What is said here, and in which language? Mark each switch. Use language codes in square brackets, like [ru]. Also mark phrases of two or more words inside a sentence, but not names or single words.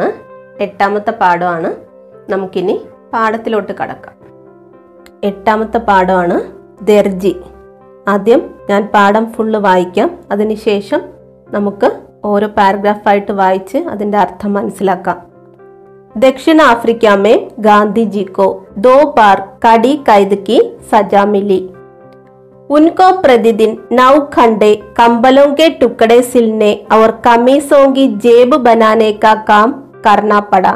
[ml] 8ാമത്തെ പാഠമാണ്. നമുക്കിനി പാഠത്തിലോട്ട് കടക്കാം. 8ാമത്തെ പാഠമാണ് ദർജി. ആദ്യം ഞാൻ പാഠം ഫുള്ള് വായിക്കാം. അതിനുശേഷം നമുക്ക് ഓരോ പാരഗ്രാഫായിട്ട് വായിച്ച് അതിൻ്റെ അർത്ഥം മനസ്സിലാക്കാം. [hi] दक्षिण अफ्रीका में गांधी जी को 2 बार कड़ी कैद की सजा मिली. उनको प्रतिदिन 9 घंटे कंबलों के टुकड़े सिलने और कमीजों की जेब बनाने का काम करना पड़ा.